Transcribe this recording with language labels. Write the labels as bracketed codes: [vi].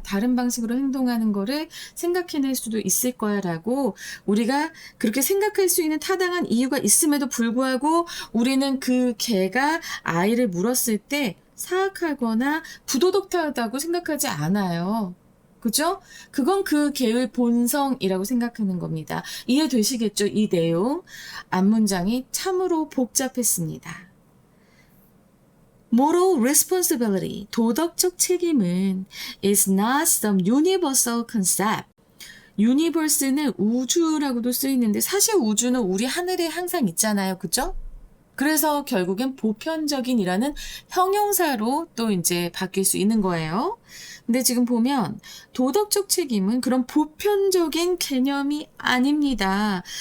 [ko] 다른 방식으로 행동하는 거를 생각해낼 수도 있을 거야 라고 우리가 그렇게 생각할 수 있는 타당한 이유가 있음에도 불구하고 우리는 그 개가 아이를 물었을 때 사악하거나 부도덕하다고 생각하지 않아요. 그죠? 그건 그 개의 본성이라고 생각하는 겁니다. 이해되시겠죠? 이 내용. 앞문장이 참으로 복잡했습니다. [en] Moral responsibility, [ko] 도덕적 책임은 [en] is not some universal concept. [ko] 유니버스는 우주라고도 쓰이는데 사실 우주는 우리 하늘에 항상 있잖아요. 그죠? 그래서 결국엔 보편적인이라는 형용사로 또 이제 바뀔 수 있는 거예요. 근데 지금 보면 도덕적 책임은 그런 보편적인 개념이 아닙니다.